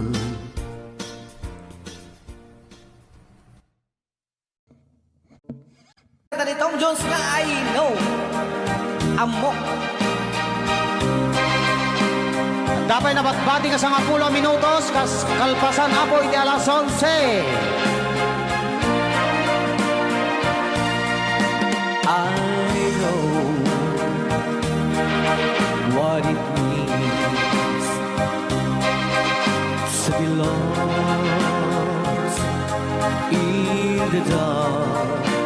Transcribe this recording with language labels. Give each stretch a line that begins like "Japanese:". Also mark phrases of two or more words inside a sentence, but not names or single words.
Iloko: Ni Tom Jones nga
English: I know
Iloko: amok. Dapat nabatbati ka sa 10 minutos kas kalpasan apoy ti alas 11.
English: I know what it means to be lost in the dark.